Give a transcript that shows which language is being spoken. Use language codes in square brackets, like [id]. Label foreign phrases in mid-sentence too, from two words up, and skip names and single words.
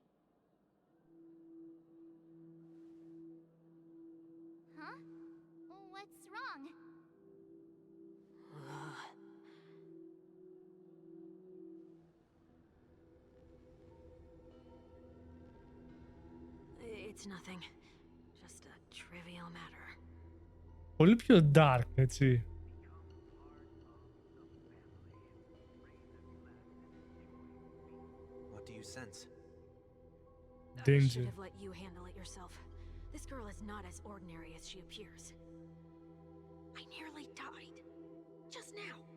[en] Huh? What's wrong? It's nothing. Just a trivial matter. [el] Πολύ πιο dark, έτσι. [en] What do you sense? I Danger. should have let you handle it yourself. This girl is not as ordinary as she appears. I nearly died. Just now.